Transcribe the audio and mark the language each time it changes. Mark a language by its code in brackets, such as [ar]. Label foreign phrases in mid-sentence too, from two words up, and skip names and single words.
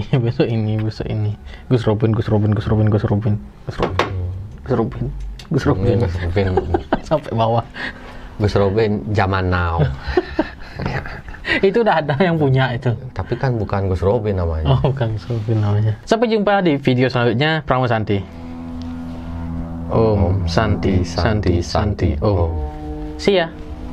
[id] Gus Robin sampai bawah. Gus Robin zaman now. Itu udah ada yang punya itu. Tapi kan bukan Gus Robin namanya. Oh, bukan Sofin namanya. Sampai jumpa di video selanjutnya. [sa] Pramo Santi. Om Santi Santi Santi Om. [en] See ya.